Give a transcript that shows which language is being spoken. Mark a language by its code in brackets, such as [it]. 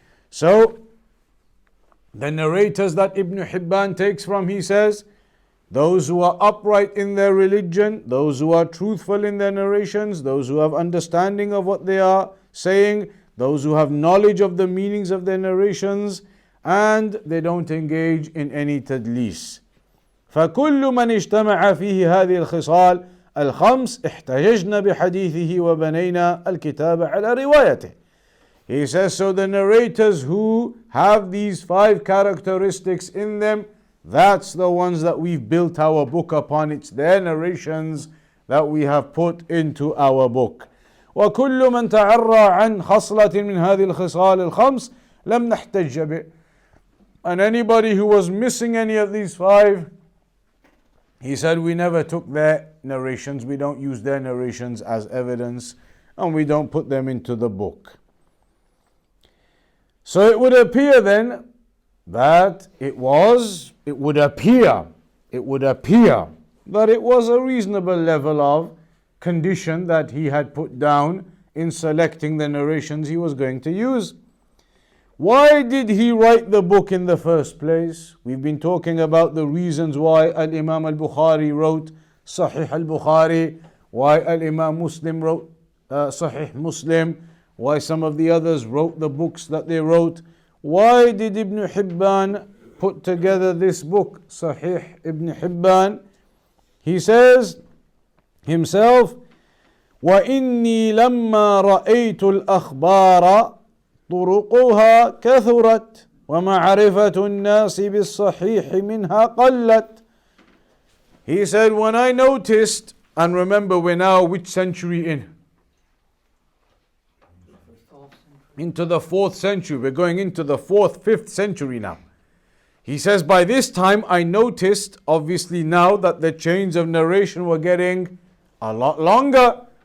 [en] So the narrators that Ibn Hibban takes from, he says, those who are upright in their religion, those who are truthful in their narrations, those who have understanding of what they are saying, those who have knowledge of the meanings of their narrations, and they don't engage in any tadlis. [ar] فكل من اجتمع فيه هذه الخصال الخمس احتججنا بحديثه وبنينا الكتاب على روايته. [en] He says, so the narrators who have these 5 characteristics in them, that's the ones that we've built our book upon. It's their narrations that we have put into our book. [ar] وكل من تعرى عن خصلة من هذه الخصال الخمس لم نحتج به. [en] And anybody who was missing any of these 5, he said, we never took their narrations, we don't use their narrations as evidence, and we don't put them into the book. So it would appear then that it would appear that it was a reasonable level of condition that he had put down in selecting the narrations he was going to use. Why did he write the book in the first place? We've been talking about the reasons why Al-Imam Al-Bukhari wrote Sahih Al-Bukhari, why Al-Imam Muslim wrote Sahih Muslim, why some of the others wrote the books that they wrote. Why did Ibn Hibban put together this book, Sahih Ibn Hibban? He says himself, [ar] وإني لما رأيت الأخبار طرقها كثرت ومعرفة الناس بالصحيح منها قلت. [en] He said, when I noticed, and remember we're now which century in? Into the 4th century. We're going into the 4th, 5th century now. He says, by this time I noticed, obviously now, that the chains of narration were getting a lot longer.